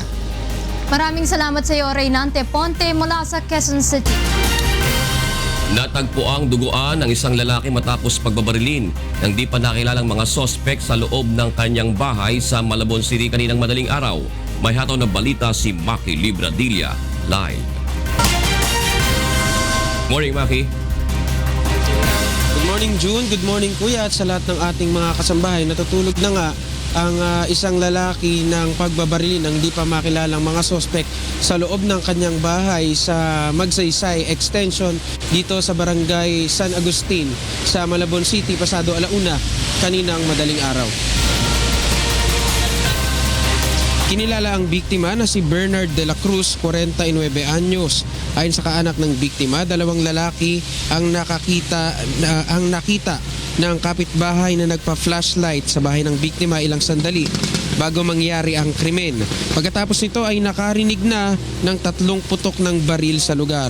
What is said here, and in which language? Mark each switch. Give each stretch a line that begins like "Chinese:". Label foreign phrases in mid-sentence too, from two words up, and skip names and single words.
Filipino: Maraming salamat sa iyo, Reynante Ponte mula sa Quezon City. Natagpo ang duguan ng isang lalaki matapos pagbabarilin ng di pa nakilalang mga sospek sa loob ng kanyang bahay sa Malabon City kaninang madaling araw. May hataw na balita si Maki Libradilla live.
English: Morning, Maki. Good morning, June. Good morning,
Filipino: Kuya, at sa lahat ng ating mga kasambahay. Natutulog na nga ang isang lalaki ng pagbabarili ng di pa makilalang mga sospek sa loob ng kanyang bahay sa Magsaysay Extension dito sa Barangay San Agustin sa Malabon City pasado alauna kaninang madaling araw. Kinilala ang biktima na si Bernard de la Cruz, 49 anyos. Ayon sa kaanak ng biktima, dalawang lalaki ang nakita ng kapitbahay na nagpa-flashlight sa bahay ng biktima ilang sandali bago mangyari ang krimen. Pagkatapos nito ay nakarinig na ng 3 putok ng baril sa lugar.